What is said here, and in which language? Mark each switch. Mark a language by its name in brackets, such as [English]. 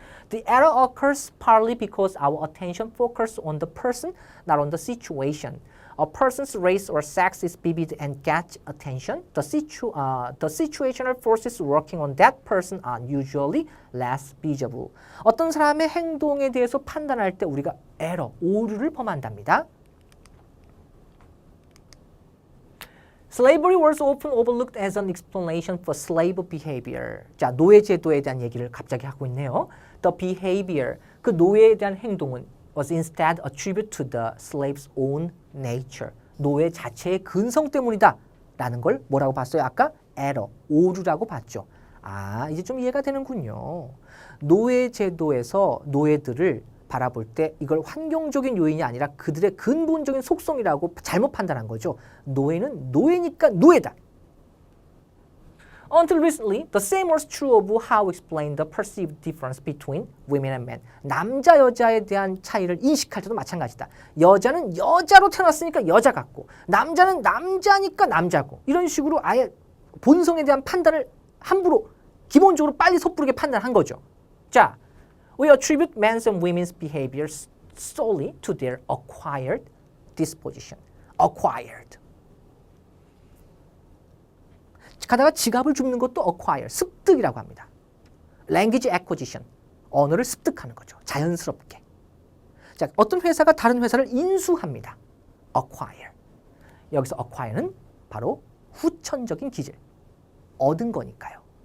[English] The error occurs partly because our attention focuses on the person, not on the situation. A person's race or sex is vivid and gets attention. The situational forces working on that person are usually less visible. [Korean] 어떤 사람의 행동에 대해서 판단할 때 우리가 에러, 오류를 범한답니다. [English] Slavery was often overlooked as an explanation for slave behavior. [Korean] 자, 노예 제도에 대한 얘기를 갑자기 하고 있네요. [English] The behavior, [Korean] 그 노예에 대한 행동은 [English] was instead attributed to the slave's own nature. [Korean] 노예 자체의 근성 때문이다 라는 걸 뭐라고 봤어요? 아까 error, 오류라고 봤죠. 아, 이제 좀 이해가 되는군요. 노예 제도에서 노예들을 바라볼 때 이걸 환경적인 요인이 아니라 그들의 근본적인 속성이라고 잘못 판단한 거죠. 노예는 노예니까 노예다. [English] Until recently, the same was true of how we explain the perceived difference between women and men. [Korean] 남자, 여자에 대한 차이를 인식할 때도 마찬가지다. 여자는 여자로 태어났으니까 여자 같고 남자는 남자니까 남자고 이런 식으로 아예 본성에 대한 판단을 함부로 기본적으로 빨리 섣부르게 판단한 거죠. [English] 자, we attribute men's and women's behaviors solely to their acquired disposition. acquired. [Korean] 가다가 지갑을 줍는 것도 acquire, 습득이라고 합니다. [English] language acquisition, [Korean] 언어를 습득하는 거죠. 자연스럽게. 자, 어떤 회사가 다른 회사를 인수합니다. [English] acquire. [Korean] 여기서 acquire는 바로 후천적인 기질, 얻은 거니까요.